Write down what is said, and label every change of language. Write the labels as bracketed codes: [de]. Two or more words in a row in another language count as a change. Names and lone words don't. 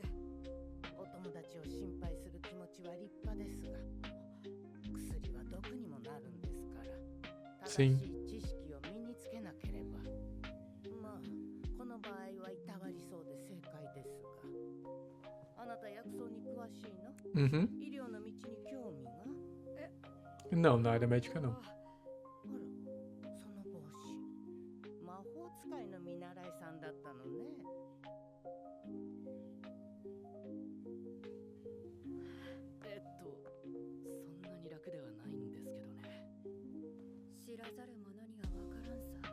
[ja] お友達を心配する気持ちは立派ですが、薬は毒にもなるんですから、正しい知識を身につけなければ。まあこの場合はいたわりそうで正解ですが、あなた薬草に詳しいの？ Uhum. 医療の道に興味が？ [pt] Não, na área médica não. [ja] あら、その帽子、魔法使いの見習いさんだったのね。そんなに楽ではないんですけどね。知らざる者には分からんさ。